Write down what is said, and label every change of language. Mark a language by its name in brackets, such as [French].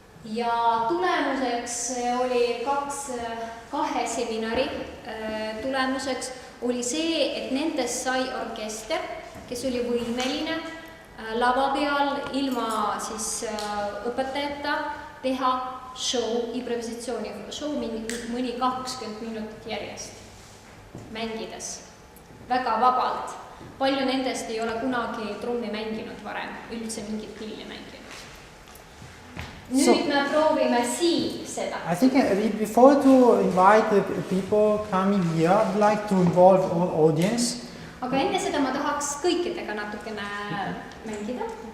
[Estonian] Ja tulemuseks oli kahe seminari tulemuseks oli see, et nendest sai orkester, kes oli võimeline lava peal ilma siis õpetajata teha show, improvisatsiooni show mõni 20 minutit järjest mängides, väga vabalt. Palju nendest ei ole kunagi trummi mänginud varem, üldse mingit pilli mänginud. Nüüd me proovime siin seda. [English] I think before to invite the people coming here, I'd like to involve all audience. [Estonian] Aga enne seda ma tahaks kõikidega natukene mängida.